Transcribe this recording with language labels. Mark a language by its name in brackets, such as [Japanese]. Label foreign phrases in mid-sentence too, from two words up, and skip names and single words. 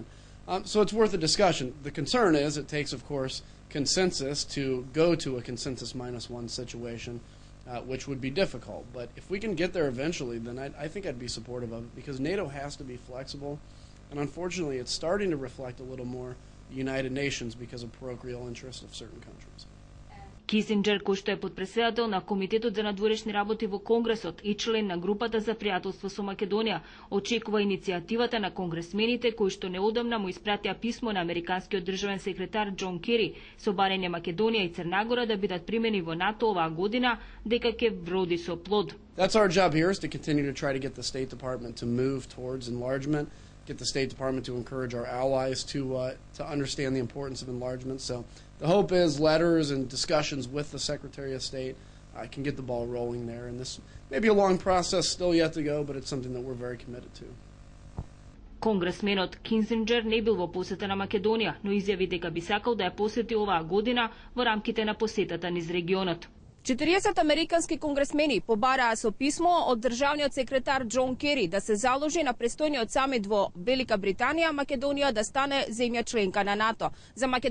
[English] So it's worth a discussion. The concern is it takes, of course, consensus to go to a consensus -1 situation, which would be difficult. But if we can get there eventually, then I think I'd be supportive of it because NATO has to be flexible. And unfortunately, it's starting to reflect a little more the United Nations because of parochial interests of certain countries. [Macedonian] Кисинџер, кој што е подпредседател на Комитетот за надворешни работи во Конгресот и член на групата за пријателство со Македонија, очекува иницијативата на конгресмените кои што неодамна му испратија писмо на американскиот државен секретар Џон Кери со барање Македонија и Црнагора да бидат примени во НАТО оваа година, дека ќе вроди со плод. [English] That's our job here is to continue to try to get the State Department to move towards enlargement, get the State Department to encourage our allies to understand the importance of enlargement. So the hope is letters and discussions with the Secretary of State can get the ball rolling there. And this may be a long process still yet to go, but it's something that we're very committed to. [Macedonian] Конгресменот Кисинџер не бил во посета на Македонија, но изјави дека би сакал да ја посети оваа година во рамките на посетата низ регионот. 40 американски конгресмени побараа со писмо од државниот секретар Џон Кери да се заложи на престојниот самит во Велика Британија Македонија да стане земја членка на НАТО.